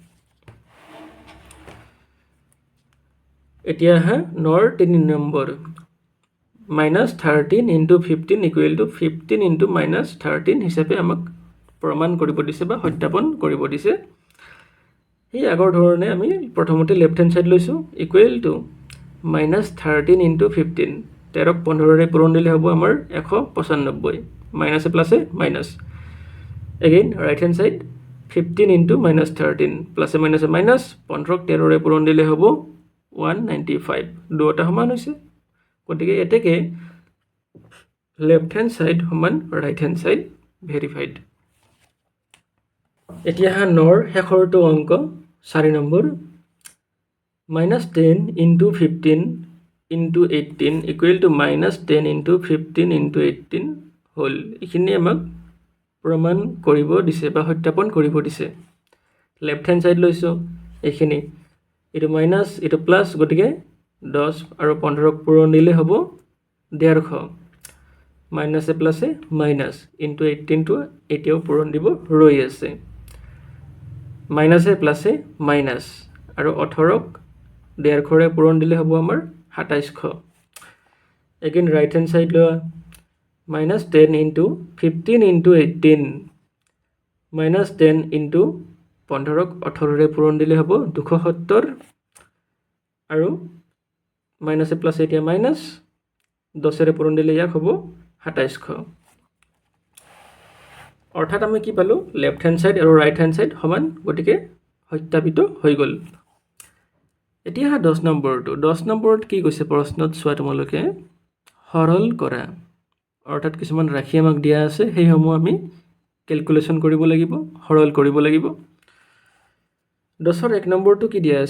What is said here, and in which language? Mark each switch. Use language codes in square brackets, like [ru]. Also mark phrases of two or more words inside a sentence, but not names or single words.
[as] এতিয়া আহা 9ৰ 3 নম্বৰ, -13 ইনটু 15 [en] equal to [as] 15 ইনটু -13 হিচাপে আমাক প্ৰমাণ কৰিব দিছে বা সত্যাপন কৰিব দিছে এই আগৰ ধৰণে আমি প্ৰথমতে [en] left hand side [as] লৈছো [en] equal to [as] -13 * 15 13ক 15ৰে পূৰণ দিলে হ'ব আমাৰ 195 মাইনাসে প্লাসে মাইনাস [en] again right hand side [as] 15 * -13 প্লাসে মাইনাসে মাইনাস 15ক 13ৰে পূৰণ দিলে হ'ব 195 দুটা সমান হৈছে গতিকে এতেকে [en] left hand side [as] সমান [en] right hand side verified [as] এতিয়া নর শেষৰটো অংক 4 নম্বৰ -10 * 15 * 18 [en] equal to [as] -10 * 15 * 18 হল এইখিনি আমাক প্ৰমাণ কৰিব দিছে বা সত্যাপন কৰিব দিছে [en] left hand side [as] লৈছো এইখিনি এটো মাইনাস এটো প্লাস গতিকে 10 আৰু 15ক পূৰণ দিলে হ'ব 150 মাইনাসে প্লাসে মাইনাস ইনটু 18 টো এতিয়াও পূৰণ দিব ৰৈ আছে মাইনাসে প্লাসে মাইনাস আৰু 18ক 150ৰে পূৰণ দিলে হ'ব আমাৰ 2700 [en] again right hand side [as] লোৱা -10 * 15 * 18 -10 * 15ক 18ৰে পূৰণ দিলে হ'ব 270 আৰু মাইনাসে প্লাসে এতিয়া মাইনাস 10ৰে পূৰণ দিলে ইয়াক হ'ব 2700 অৰ্থাৎ আমি কি পালো [en] left hand side [as] আৰু [en] right hand side [as] সমান গতিকে সত্যাপিত হৈ গল এতিয়া 10 নম্বৰত কি কৈছে প্ৰশ্নত চোৱা তোমালোকে সৰল কৰা অৰ্থাৎ কিছুমান ৰাশি আমাক দিয়া আছে সেই সমূহ আমি ক্যালকুলেশন কৰিব লাগিব সৰল কৰিব লাগিব 10ৰ 1 নম্বৰটো কি দিয়া